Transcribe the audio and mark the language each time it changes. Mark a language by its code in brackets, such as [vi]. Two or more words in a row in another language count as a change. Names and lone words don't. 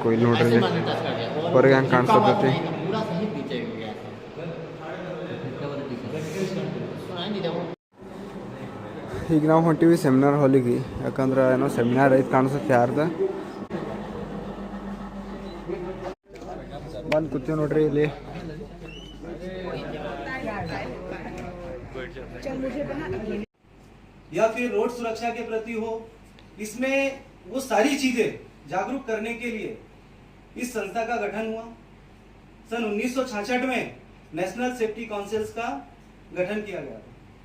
[kn] ಇಲ್ಲಿ ನೋಡ್ರಿ ಹೊರಗೆ ಹೆಂಗೆ ಕಾಣಿಸ್ತೈತಿ. ಈಗ ನಾವು ಹೊಂಟಿವಿ ಸೆಮಿನಾರ್ ಹಾಲಿಗೆ. ಯಾಕಂದ್ರೆ ಏನೋ ಸೆಮಿನಾರ್ ಐತೆ ಕಾಣಿಸುತ್ತೆ ಯಾರ್ದು. ಬಂದು ಕೂತೀವಿ ನೋಡ್ರಿ ಇಲ್ಲಿ. [hi] या फिर रोड सुरक्षा के प्रति हो, इसमें वो सारी चीजें जागरूक करने के लिए इस संस्था का गठन हुआ। सन 1966 में नेशनल सेफ्टी काउंसिल्स का गठन किया गया था।